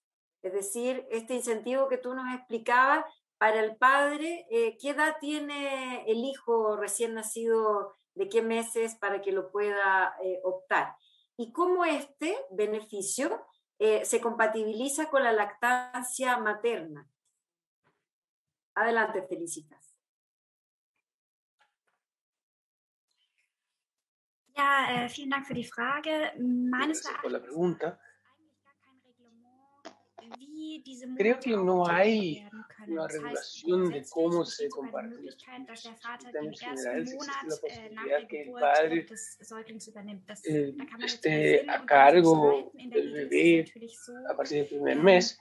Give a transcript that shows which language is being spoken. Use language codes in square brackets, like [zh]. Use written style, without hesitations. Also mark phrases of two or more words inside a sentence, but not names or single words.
[es] Es decir, este incentivo que tú nos explicabas, para el padre, ¿qué edad tiene el hijo recién nacido, de qué meses para que lo pueda optar? Y cómo este beneficio se compatibiliza con la lactancia materna. Adelante, Felicitas. [de] Ja, vielen Dank für die Frage. Meines [es] Gracias por la pregunta. Creo que no hay una regulación de cómo se comparten los recursos. En términos generales existe la posibilidad que el padre esté a cargo del bebé a partir del primer mes.